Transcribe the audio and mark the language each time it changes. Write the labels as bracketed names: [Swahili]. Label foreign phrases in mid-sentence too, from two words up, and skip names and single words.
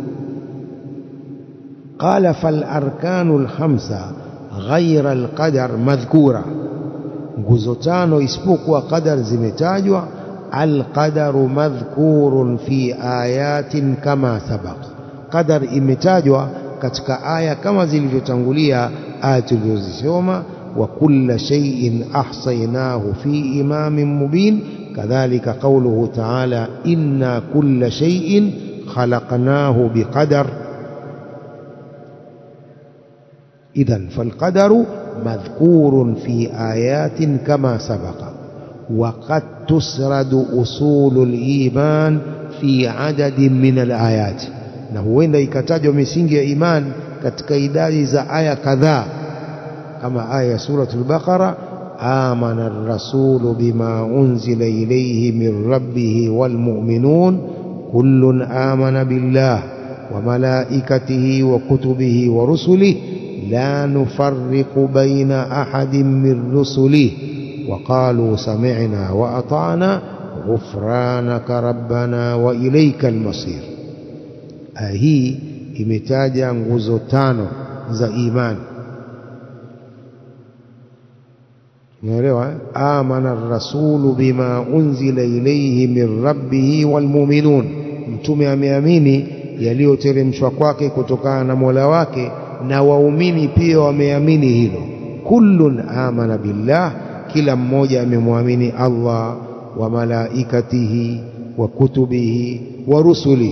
[Arabic] قال فالأركان الخمسة غير القدر مذكورة, [Swahili] nguzo tano isipokuwa qadar zimetajwa. [Arabic] القدر مذكور في آيات كما سبق, [Swahili] qadar imetajwa katika aya kama zilivyotangulia aya tulizosoma. [Arabic] وكل شيء أحصيناه في إمام مبين، كذلك قوله تعالى إن كل شيء خلقناه بقدر. إذن فالقدر مذكور في آيات كما سبق. وقد تسرد أصول الإيمان في عدد من الآيات، [Swahili] na huenda ikatajwa misingi ya iman katika idadi za aya kadhaa, kama aya ya suratul Baqara, [Arabic] آمن الرسول بما أنزل إليه من ربه والمؤمنون كل آمن بالله وملائكته وكتبه ورسله لا نفرق بين أحد من رسله وقالوا سمعنا وأطعنا غفرانك ربنا وإليك المصير. [Swahili] Hii imetaja nguzo tano za imani. Unaelewa? [Arabic] آمن الرسول بما أنزل إليه من ربه والمؤمنون, [Swahili] mtume ameamini yaliyoteremshwa kwake kutokana na Mola wake, na waumini pia wameamini hilo. [Arabic] كل آمن بالله, [Swahili] kila mmoja amemwamini Allah, [Arabic] وملائكته وكتبه ورسله.